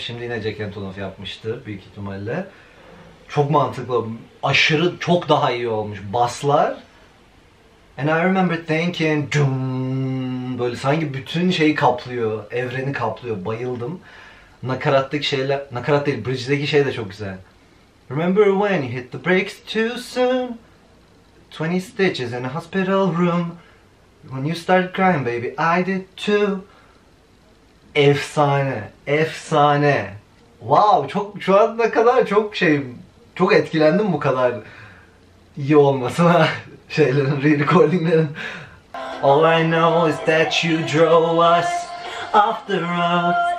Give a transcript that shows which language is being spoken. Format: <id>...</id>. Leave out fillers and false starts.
<tr>Şimdi yine Jack Antonoff yapmıştır büyük ihtimalle. Çok mantıklı. Aşırı çok daha iyi olmuş. Baslar.</tr> <en>And I remember thinking,</en> <tr>böyle sanki bütün şeyi kaplıyor. Evreni kaplıyor. Bayıldım. Nakarattaki şeyler, nakarat değil, bridge'deki şey de çok güzel.</tr> <en>Remember when you hit the brakes too soon? 20 stitches in a hospital room. When you started crying baby, I did too.</en> <tr>Efsane, efsane. Wow, çok şu ana kadar çok etkilendim bu kadar iyi olmasına şeylerin, re-recordinglerin.</tr> <en>All I know is that you drove us off the road.</en>